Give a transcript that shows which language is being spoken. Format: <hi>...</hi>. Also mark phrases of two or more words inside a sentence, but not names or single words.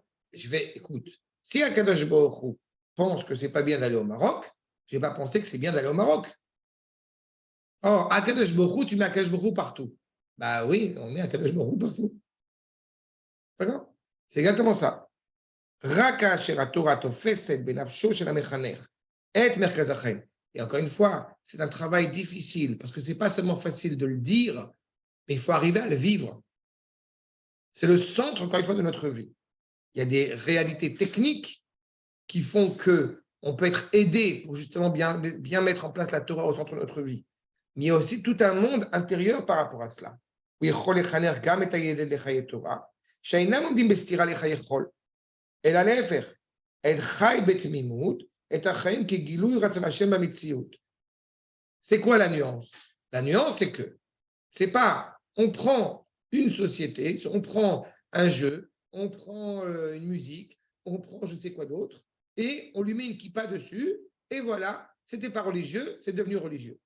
<fr>Je vais, écoute, si Akadosh Baruch Hu pense que ce n'est pas bien d'aller au Maroc, je ne vais pas penser que c'est bien d'aller au Maroc. Or, Akadosh Baruch Hu, tu mets Akadosh Baruch Hu partout. Bah oui, on met Akadosh Baruch Hu partout. D'accord? C'est exactement ça.</fr> <he>רק תורה תופסת בנפשו של המחנך את מרכז החיים.</he> <fr>Et encore une fois, c'est un travail difficile parce que ce n'est pas seulement facile de le dire, mais il faut arriver à le vivre. C'est le centre, encore une fois, de notre vie. Il y a des réalités techniques qui font qu'on peut être aidé pour justement bien mettre en place la Torah au centre de notre vie. Mais il y a aussi tout un monde intérieur par rapport à cela.</fr> <he>שאינם עומדים בסתירה לחיי חול, אלא להפך, את חי בתמימות, את החיים כגילוי רצון השם במציאות.</he> <fr>C'est quoi la nuance? La nuance, c'est que c'est pas, on prend une société, on prend un jeu, on prend une musique, on prend je ne sais quoi d'autre, et on lui met une kippa dessus, et voilà, c'était pas religieux, c'est devenu religieux.</fr>